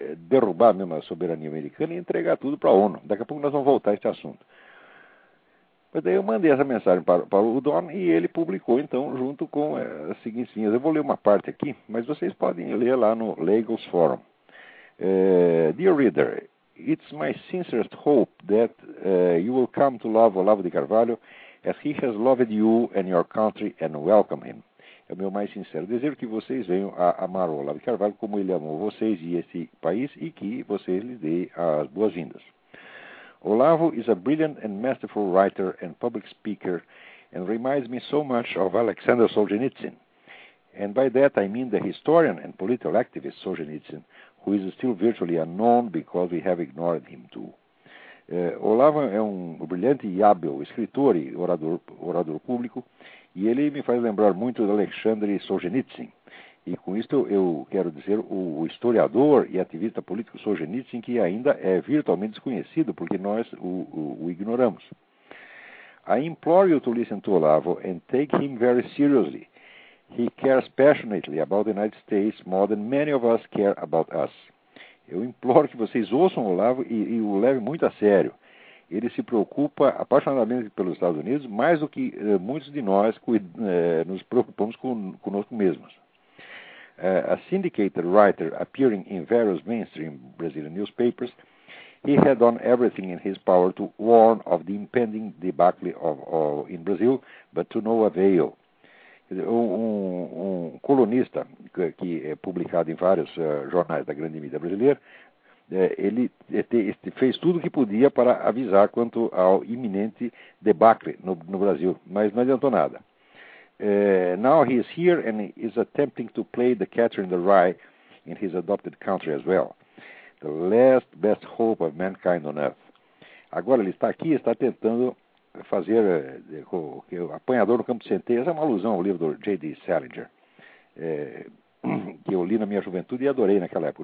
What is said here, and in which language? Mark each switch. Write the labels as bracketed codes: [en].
[pt] Derrubar mesmo a soberania americana e entregar tudo para a ONU. Daqui a pouco nós vamos voltar a esse assunto. Mas daí eu mandei essa mensagem para o Don e ele publicou, então, junto com as seguintes linhas. Eu vou ler uma parte aqui, mas vocês podem ler lá no Lagos Forum. [en] Dear reader, it's my sincerest hope that you will come to love Olavo de Carvalho as he has loved you and your country and welcome him. [pt] É o meu mais sincero desejo que vocês venham a amar o Olavo Carvalho como ele amou vocês e esse país e que vocês lhe deem as boas-vindas. [en] Olavo is a brilliant and masterful writer and public speaker and reminds me so much of Alexander Solzhenitsyn. And by that I mean the historian and political activist Solzhenitsyn, who is still virtually unknown because we have ignored him too. [pt] Olavo é um brilhante e hábil escritor e orador público, e ele me faz lembrar muito de Alexandre Solzhenitsyn. E com isto eu quero dizer o historiador e ativista político Solzhenitsyn, que ainda é virtualmente desconhecido, porque nós o ignoramos. [en] I implore you to listen to Olavo and take him very seriously. He cares passionately about the United States more than many of us care about us. [pt] Eu imploro que vocês ouçam o Olavo e o levem muito a sério. Ele se preocupa apaixonadamente pelos Estados Unidos, mais do que muitos de nós nos preocupamos conosco mesmos. [en] A syndicated writer appearing in various mainstream Brazilian newspapers, he had done everything in his power to warn of the impending debacle in Brazil, but to no avail. [pt] Um colunista que é publicado em vários jornais da grande mídia brasileira, ele fez tudo o que podia para avisar quanto ao iminente debacle no Brasil, mas não adiantou nada. [en] Now he is here and he is attempting to play the catcher in the rye in his adopted country as well. The last best hope of mankind on earth. [pt] Agora ele está aqui e está tentando fazer com que o apanhador no campo de centeio. Essa é uma alusão ao livro do J.D. Salinger, que eu li na minha juventude e adorei naquela época.